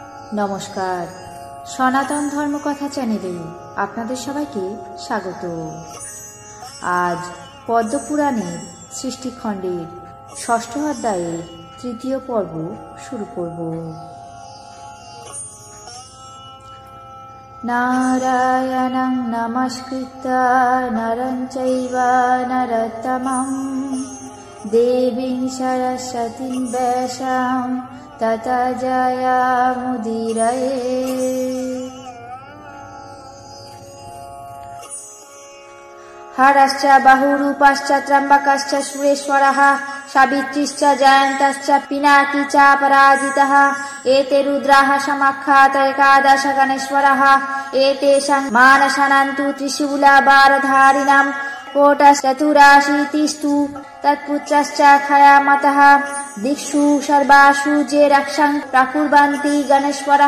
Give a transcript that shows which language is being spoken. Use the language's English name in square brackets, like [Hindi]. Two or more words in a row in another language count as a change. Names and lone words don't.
[Bangla] নমস্কার, সনাতন ধর্মকথা চ্যানেলে আপনাদের সবাইকে স্বাগত। আজ পদ্মপুরাণের সৃষ্টিখণ্ডের ৬ষ্ঠ অধ্যায়ের ৩য় পর্ব শুরু করব। [Sanskrit] নারায়ণং নমস্কৃত্য নরং চৈব নরোত্তমং দেবীং সরস্বতীং ব্যাসাং ততো জয়মুদীরয়ে। হরশ্চ বহুরূপশ্চ ত্র্যম্বকশ্চ সুরেশ্বরः সাবিত্रीश्च जयन्तश्च पिनाकी च पराजितः। एते रुद्राः समाख्यात एकादश गणेश्वरः। एतेषां मानसनन्तु त्रिशूलभारधारिणां कोटश्चतुराशीतिस्तु तत्पुत्रश्च खयामतः। दिक्षु सर्वासु जे रक्षं प्रकुर्वन्ति गणेश्वरः।